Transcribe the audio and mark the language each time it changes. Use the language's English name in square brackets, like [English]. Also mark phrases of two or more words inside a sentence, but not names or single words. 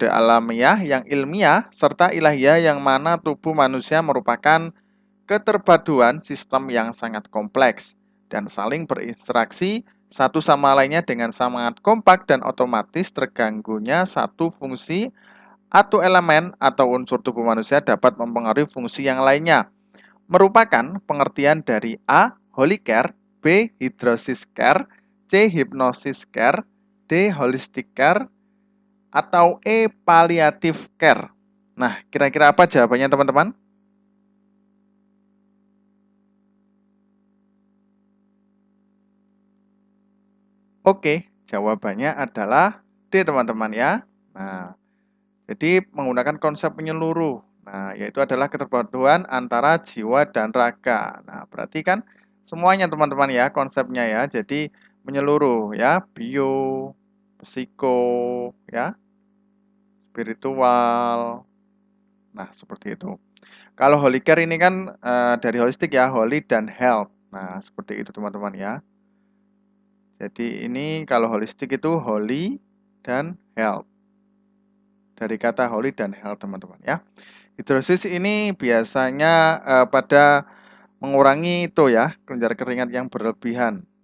[Indonesian] alamiah yang ilmiah serta ilahiyah yang mana tubuh manusia merupakan keterpaduan sistem yang sangat kompleks dan saling berinteraksi satu sama lainnya dengan sangat kompak dan otomatis terganggunya satu fungsi atau elemen atau unsur tubuh manusia dapat mempengaruhi fungsi yang lainnya. Merupakan pengertian dari A. [English] Holy care, [Indonesian] B. [English] Hydrosis care, C. Hypnosis care, D. Holistic care, atau E. Palliative care. [Indonesian] Nah, kira-kira apa jawabannya teman-teman? Oke, jawabannya adalah D teman-teman ya. Nah, jadi menggunakan konsep menyeluruh. Nah, yaitu adalah keterpaduan antara jiwa dan raga. Nah, berarti kan semuanya teman-teman ya konsepnya ya. Jadi menyeluruh ya, bio, psiko, ya, spiritual. Nah, seperti itu. Kalau holy care ini kan dari holistik ya, holy dan health. Nah, seperti itu teman-teman ya. Jadi ini kalau holistik itu holy dan health. Dari kata holy dan health teman-teman ya. Hidrosis ini biasanya pada mengurangi itu ya, kelenjar keringat yang berlebihan.